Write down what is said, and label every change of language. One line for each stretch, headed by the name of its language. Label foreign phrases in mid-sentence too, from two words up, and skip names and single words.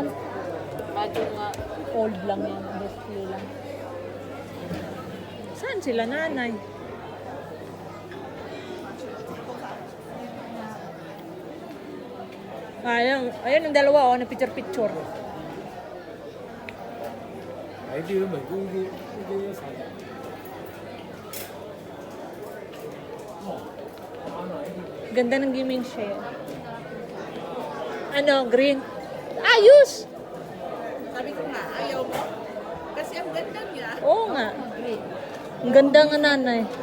Filipino: Medyo nga. Old lang yan, display lang. Saan sila nanay? Ayan ang dalawa, na picture-picture.
Chinese: 哎，这个美国一个啥的？
Filipino: Ganda ng gaming chair. Ano, green? Ayos! Sabi ko nga, ayaw mo. Kasi ang ganda niya. Oo nga. Ang ganda nga nanay.